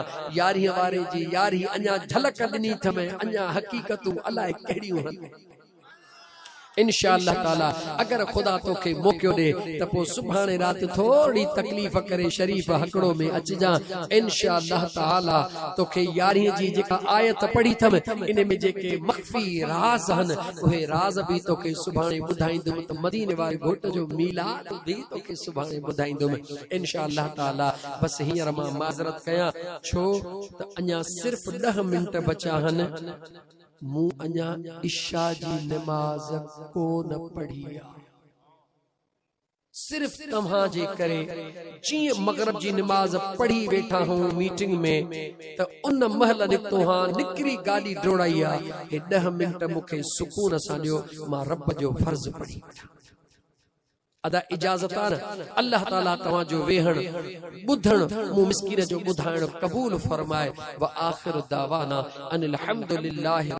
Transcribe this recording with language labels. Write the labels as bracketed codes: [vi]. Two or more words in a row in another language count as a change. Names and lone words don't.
[sd] यारी वारे जी यारी अञा झलक ॾिनी थमें, अञा हकीकतूं अलाए कहिड़ियूं आहिनि। [ar] إن شاء الله تعالى [sd] अगर खुदा तोखे मौक़ो दे त पोइ सुभाणे रात थोड़ी तकलीफ़ करे शरीफ हकड़ो में अचजा। [ar] إن شاء الله تعالى [sd] तोखे यारी जी जेका आयत पढ़ी थम इन में जेके मख्फी राज हन उहे राज भी तोखे सुभाणे ॿुधाईंदुमि। त मदीने वारे घोट जो मीलाद भी तोखे सुभाणे ॿुधाईंदुमि [ar] إن شاء الله تعالى. [sd] बस हींअर मां माज़रत कयां छो त अञा सिर्फ़ 10 मिंट बचा हन। मूं अञा इशा जी नमाज को न पढ़ी आहे। सिर्फ तव्हां जे करे जीअं मगरिब जी नमाज पढ़ी वेठा हूं मीटिंग में त उन महल निकतो हां निकरी गाड़ी डोड़ाई आहे। हे 10 मिंट मूंखे सुकून सां ॾियो, मां रब जो फर्ज़ पढ़ी वठां। अदा इजाजत आहे। अल्लाह ताला तव्हां जो वेहण ॿुधण मूं मिस्कीन जो ॿुधाइण क़बूल फरमाए। [ar] وآخر دعوانا أن الحمد لله.